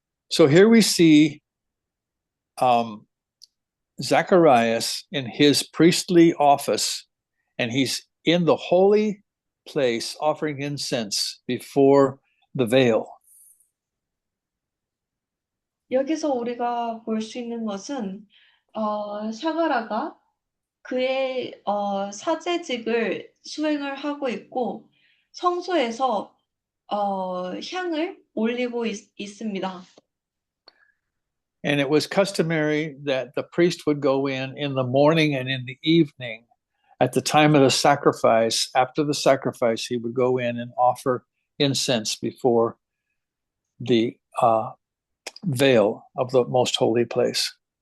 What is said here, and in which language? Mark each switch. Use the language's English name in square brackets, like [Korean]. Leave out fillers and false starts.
[English] So here we see Zacharias in his priestly office, and he's in the holy place offering incense before the veil. [Korean] 여기서 우리가 볼 수 있는 것은 샤가라가 그의 사제직을 수행을 하고 있고 성소에서 향을 올리고 있습니다. [English] And it was customary that the priest would go in the morning and in the evening. At the time of the sacrifice, after the sacrifice, he would go in and offer incense before the veil of the most holy place.